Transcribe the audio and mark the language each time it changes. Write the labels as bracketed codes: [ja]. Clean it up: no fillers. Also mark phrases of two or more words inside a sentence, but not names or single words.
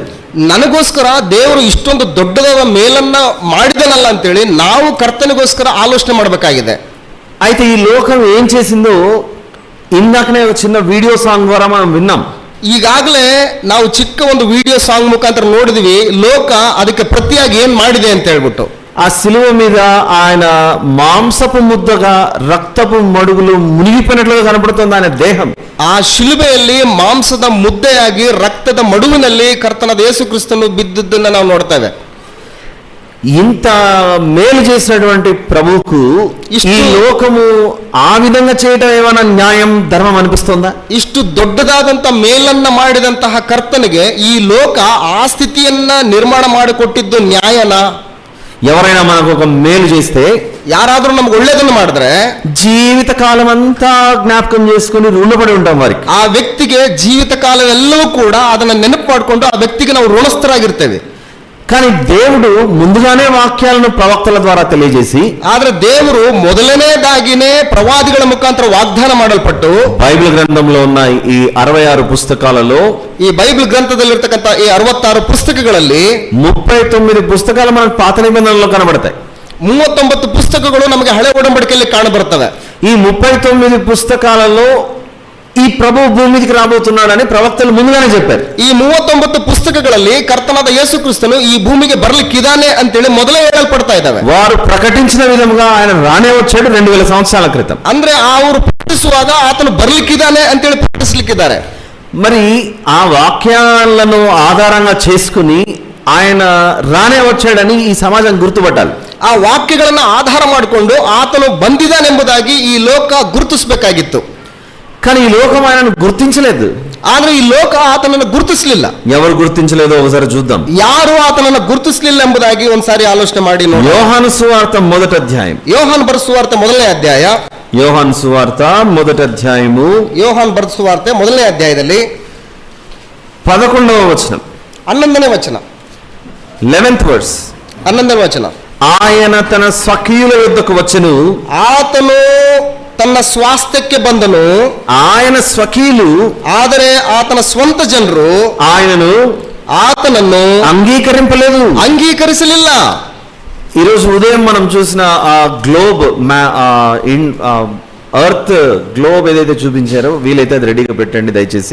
[kn] ನನಗೋಸ್ಕರ ದೇವರು ಇಷ್ಟೊಂದು ದೊಡ್ಡದಾದ ಮೇಲನ್ನ ಮಾಡಿದನಲ್ಲ ಅಂತೇಳಿ ನಾವು ಕರ್ತನಿಗೋಸ್ಕರ ಆಲೋಚನೆ ಮಾಡಬೇಕಾಗಿದೆ. [te] అయితే ఈ లోకం ఏం చేసిందో ఇందాకనే ఒక చిన్న [en] video song [te] ద్వారా మనం విన్నాం. [kn] ಈಗಾಗಲೇ ನಾವು ಚಿಕ್ಕ ಒಂದು [en] video song [kn] ಮುಖಾಂತರ ನೋಡಿದ್ವಿ ಲೋಕ ಅದಕ್ಕೆ ಪ್ರತಿಯಾಗಿ ಏನ್ ಮಾಡಿದೆ ಅಂತ ಹೇಳ್ಬಿಟ್ಟು. [te] ఆ శిలువ మీద ఆయన మాంసపు ముద్దగా రక్తపు మడుగులు మునిగిపోయినట్లుగా కనబడుతుంది ఆయన దేహం. [kn] ಆ ಶಿಲುಬೆಯಲ್ಲಿ ಮಾಂಸದ ಮುದ್ದೆಯಾಗಿ ರಕ್ತದ ಮಡುವಿನಲ್ಲಿ ಕರ್ತನಾದ ಯೇಸು ಕ್ರಿಸ್ತನು ಬಿದ್ದಿದ್ದನ್ನ ನಾವು ನೋಡ್ತೇವೆ. [te] ఇంత మేలు చేసినటువంటి ప్రభువుకు ఈ లోకము ఆ విధంగా చేయటం ఏమైనా న్యాయం ధర్మం అనిపిస్తుందా? [kn] ಇಷ್ಟು ದೊಡ್ಡದಾದಂತ ಮೇಲನ್ನ ಮಾಡಿದಂತಹ ಕರ್ತನಿಗೆ ಈ ಲೋಕ ಆ ಸ್ಥಿತಿಯನ್ನ ನಿರ್ಮಾಣ ಮಾಡಿಕೊಟ್ಟಿದ್ದು ನ್ಯಾಯನ? [te] ఎవరైనా మనకు ఒక మేలు చేస్తే, [kn] ಯಾರಾದ್ರೂ ನಮ್ಗೆ ಒಳ್ಳೇದನ್ನು ಮಾಡಿದ್ರೆ [te] జీవిత కాలం అంతా జ్ఞాపకం చేసుకుని రుణపడి ఉంటాం వారికి. [kn] ಆ ವ್ಯಕ್ತಿಗೆ ಜೀವಿತ ಕಾಲವೆಲ್ಲವೂ ಕೂಡ ಅದನ್ನ ನೆನಪು ಮಾಡಿಕೊಂಡು ಆ ವ್ಯಕ್ತಿಗೆ ನಾವು ಋಣಸ್ಥರಾಗಿರ್ತೇವೆ. [te] కానీ దేవుడు ముందుగానే వాక్యాలను ప్రవక్తల ద్వారా తెలియజేసి, [kn] ಆದ್ರೆ ದೇವರು ಮೊದಲನೇದಾಗಿನೇ ಪ್ರವಾದಿಗಳ ಮುಖಾಂತರ ವಾಗ್ದಾನ ಮಾಡಲ್ಪಟ್ಟು [te] బైబిల్ గ్రంథంలో ఉన్న ఈ 66 పుస్తకాలలో [kn] ಈ ಬೈಬಲ್ ಗ್ರಂಥದಲ್ಲಿರ್ತಕ್ಕಂಥ ಈ 66 ಪುಸ್ತಕಗಳಲ್ಲಿ [te] 39 పుస్తకాలు మనకు పాత నిబంధనలో కనబడతాయి. [kn] 39 ಪುಸ್ತಕಗಳು ನಮಗೆ ಹಳೆ ಒಡಂಬಡಿಕೆಯಲ್ಲಿ ಕಾಣಬರುತ್ತವೆ. [te] ఈ 39 పుస్తకాలలో ఈ ప్రభు భూమి మీదకి రాబోతున్నాడని ప్రవక్తలు ముందుగానే చెప్పారు. [kn] ಈ 39 ಪುಸ್ತಕಗಳಲ್ಲಿ ಕರ್ತನಾದ ಯೇಸು ಕ್ರಿಸ್ತನು ಈ ಭೂಮಿಗೆ ಬರ್ಲಿಕ್ಕಿದ್ದಾನೆ ಅಂತೇಳಿ ಮೊದಲೇ ಹೇಳಲ್ಪಡ್ತಾ ಇದ್ದಾವೆ. [te] వారు ప్రకటించిన విధంగా ఆయన రానే వచ్చాడు 2000 సంవత్సరాల క్రితం. [kn] ಅಂದ್ರೆ ಅವರು ಪ್ರಕಟಿಸುವಾಗ ಆತನು ಬರ್ಲಿಕ್ಕಿದ್ದಾನೆ ಅಂತೇಳಿ ಪ್ರಕಟಿಸಲಿಕ್ಕಿದ್ದಾರೆ. [te] మరి ఆ వాక్యాలను ఆధారంగా చేసుకుని ఆయన రానే వచ్చాడని ఈ సమాజం గుర్తుపట్టాలి. [kn] ಆ ವಾಕ್ಯಗಳನ್ನ ಆಧಾರ ಮಾಡಿಕೊಂಡು ಆತನು ಬಂದಿದ್ದಾನೆಂಬುದಾಗಿ ಈ ಲೋಕ ಗುರುತಿಸಬೇಕಾಗಿತ್ತು. [te] కానీ ఈ లోకం ఆయనను గుర్తించలేదు. [kn] ಆದ್ರೆ ಈ ಲೋಕ ಆತನನ್ನು ಗುರುತಿಸಲಿಲ್ಲ. [te] ఎవరు గుర్తించలేదో ఒకసారి చూద్దాం. [kn] ಯಾರು ಆತನನ್ನು ಗುರುತಿಸಲಿಲ್ಲ ಎಂಬುದಾಗಿ ಒಂದ್ಸಾರಿ ಆಲೋಚನೆ ಮಾಡಿ ನೋಡಿ. [te] యోహాను సువార్త మొదటి అధ్యాయం. [kn] ಯೋಹಾನ್ ಬರೆದ ಸುವಾರ್ತೆ ಮೊದಲನೇ ಅಧ್ಯಾಯ. [te] యోహాను సువార్త మొదటి అధ్యాయము. [kn] ಯೋಹಾನ್ ಬರೆದ ಸುವಾರ್ತೆ ಮೊದಲನೇ ಅಧ್ಯಾಯದಲ್ಲಿ [te] 11వ వచనం. [kn] 11ನೇ ವಚನ. [en] 11th verse. [kn] 11ನೇ ವಚನ. [te] ఆయన తన స్వకీయుల యొద్దకు వచ్చెను. [kn] ಆತನು ತನ್ನ ಸ್ವಾಸ್ಥ್ಯಕ್ಕೆ ಬಂದನು. [te] ఆయన స్వకీయులు [kn] ಆದರೆ ಆತನ ಸ್ವಂತ ಜನರು ಆತನನ್ನು [te] అంగీకరింపలేదు, [kn] ಅಂಗೀಕರಿಸಲಿಲ್ಲ. [te] ఈరోజు ఉదయం మనం చూసిన ఆ [en] globe earth globe [te] ఏదైతే చూపించారో వీలైతే అది రెడీగా పెట్టండి దయచేసి.